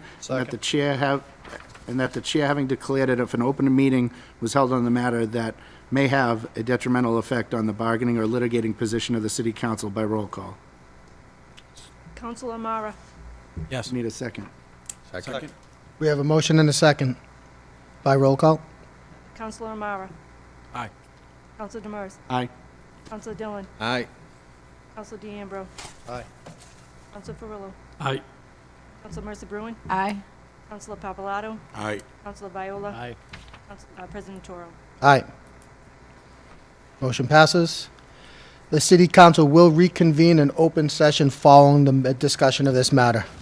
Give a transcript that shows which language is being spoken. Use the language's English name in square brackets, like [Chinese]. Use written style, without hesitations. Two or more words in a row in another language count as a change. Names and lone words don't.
[English] And that the chair having declared that if an open meeting was held on the matter that may have a detrimental effect on the bargaining or litigating position of the City Council by roll call. Councilor Amara. Yes. Need a second. Second. We have a motion and a second. By roll call. Councilor Amara. Aye. Councilor Demers. Aye. Councilor Dillon. Aye. Councilor DeAmbro. Aye. Councilor Ferrillo. Aye. Councilor Mercer Bruin. Aye. Councilor Papalato. Aye. Councilor Viola. Aye. President Toro. Aye. Motion passes. The City Council will reconvene in open session following the discussion of this matter.